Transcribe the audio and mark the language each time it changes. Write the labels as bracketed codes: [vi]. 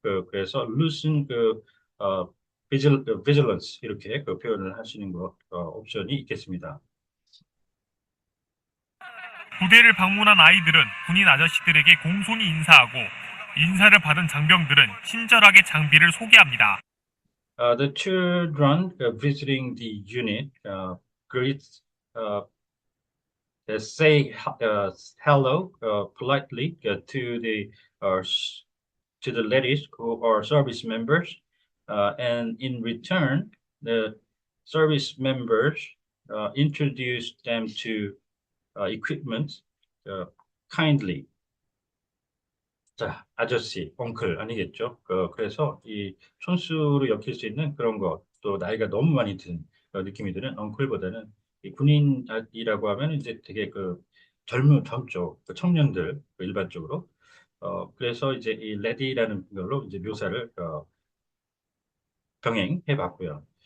[ko] 그래서 loosen 어, vigilance 이렇게 표현을 하시는 거 옵션이 있겠습니다. 부대를 방문한 아이들은 군인 아저씨들에게 공손히 인사하고 인사를 받은 장병들은 친절하게 장비를 소개합니다. [en] The children visiting the unit greets say hello politely to the ladies who are service members, and in return, the service members introduce them to equipment kindly. [ko] 자, 아저씨, 엉클 아니겠죠? 그래서 이 촌수로 엮일 수 있는 그런 것, 또 나이가 너무 많이 든 느낌이 드는 엉클보다는 이 군인이라고 하면 이제 되게 젊죠. 청년들 일반적으로. 그래서 이제 이 레디라는 걸로 이제 묘사를 병행해 봤고요.